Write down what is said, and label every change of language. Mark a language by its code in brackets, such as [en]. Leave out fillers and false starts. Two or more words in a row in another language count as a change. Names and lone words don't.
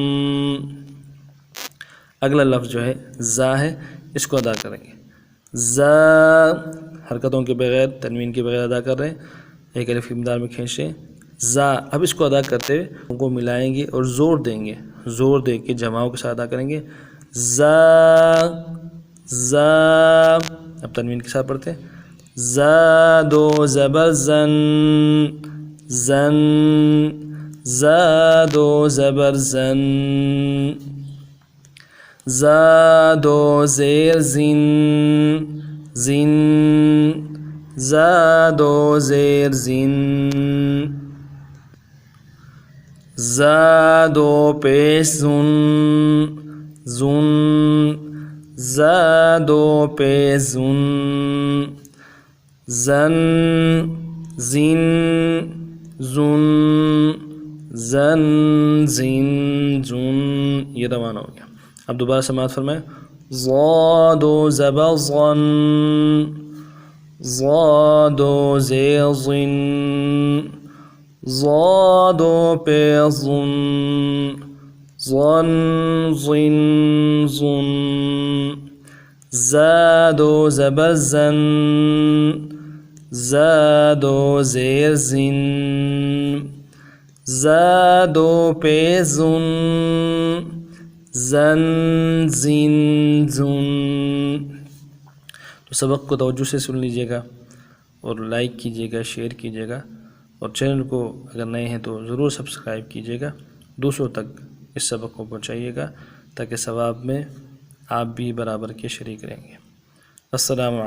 [ur] اگلا لفظ جو ہے زا ہے، اس کو ادا کریں گے، زا، حرکتوں کے بغیر، تنوین کے بغیر ادا کر رہے ہیں، ایک الف کی مقدار میں کھینچ رہے ہیں، زا۔ اب اس کو ادا کرتے ہوئے ان کو ملائیں گے اور زور دیں گے، زور دے کے جماؤں کے ساتھ ادا کریں گے، زا، زا۔ اب تنوین کے ساتھ پڑھتے ہیں، زا دو زبر زن، زن، زا دو زبر زن، زا دو زیر زن، زن، زا دو زیر زن، زا دو پیش زن، زن، زا دو پیش زن، زن، زن، زن، زن، زن، زن۔ یہ روانہ ہو گیا۔ اب دوبارہ سماعت فرمائیں، ظا دو زبر ظن، ظا دو زیر ظن، ظا دو پیش ظن، ظن، ظن، ظن، زا دو زبر زن، زا دو زیر زن، زا دو پیش ظن، زن، زن، زن۔ تو سبق کو توجہ سے سن لیجیے گا اور لائک کیجیے گا، شیئر کیجیے گا، اور چینل کو اگر نئے ہیں تو ضرور سبسکرائب کیجیے گا، دوسروں تک اس سبق کو پہنچائیے گا تاکہ ثواب میں آپ بھی برابر کے شریک رہیں گے۔